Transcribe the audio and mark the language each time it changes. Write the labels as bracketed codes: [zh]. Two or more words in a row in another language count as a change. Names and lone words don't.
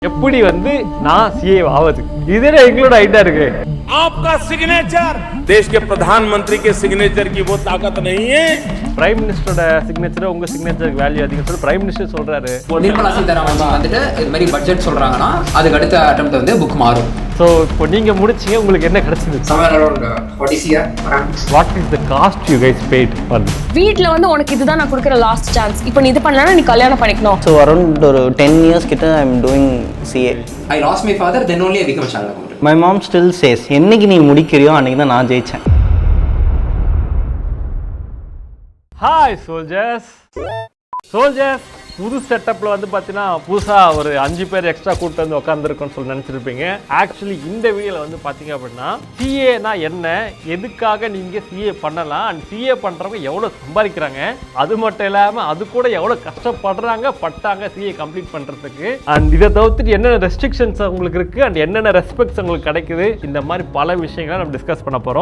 [ta] எப்படி வந்து நான் सीए ஆவது இதுல எங்களோட ஐடியா இருக்கு [hi] आपका सिग्नेचर देश के प्रधानमंत्री के सिग्नेचर की वो ताकत नहीं है [en] Prime Minister's [ta] சிக்னேச்சர் உங்க சிக்னேச்சருக்கு வேல்யூ அதிகம் சொல்லி [en] Prime Minister [ta] சொல்றாரு நிர்மலா சீதாராமன் வந்துட்டு இது மாதிரி பட்ஜெட் சொல்றாங்கன்னா அதுக்கு அடுத்த அட்டெம்ப்ட் வந்து புக் மாறும். ஸோ இப்போ நீங்க முடிச்சீங்க உங்களுக்கு என்ன கிடைச்சது [en] what is the cost you guys paid for [ta] வீட்ல வந்து உனக்கு இதுதான் நான் கொடுக்குற [en] last chance [ta] இப்போ நீ இது பண்ணலனா நீ கல்யாணம் பண்ணிக்கணும். [en] So around 10 years கிட்ட I am doing CA. I lost my father then only I became a chartered accountant. My mom still says [ta] என்னைக்கு நீ முடிக்கிறியோ அன்னைக்கு தான் நான் ஜெயிச்சேன். [en] hi soldiers [ta] புது செட்டப்ல வந்து பார்த்தீங்கன்னா புதுசாக ஒரு 5 பேர் எக்ஸ்ட்ரா கூப்பிட்டு வந்து உட்காந்துருக்கோன்னு சொல்லி நினச்சிருப்பீங்க. ஆக்சுவலி இந்த வீடியோவில் வந்து பார்த்தீங்க அப்படின்னா சிஏனா என்ன, எதுக்காக நீங்கள் சிஏ பண்ணலாம் அண்ட் சிஏ பண்ணுறவங்க எவ்வளோ சம்பாதிக்கிறாங்க, அது மட்டும் இல்லாமல் அது கூட எவ்வளோ பட்டாங்க [en] CA complete [ta] பண்ணுறதுக்கு, அண்ட் இதை தவிர்த்துட்டு என்னென்ன ரெஸ்ட்ரிக்ஷன்ஸ் உங்களுக்கு இருக்குது அண்ட் என்னென்ன ரெஸ்பெக்ட்ஸ் உங்களுக்கு கிடைக்குது, இந்த மாதிரி பல விஷயங்களை நம்ம டிஸ்கஸ் பண்ண போகிறோம்.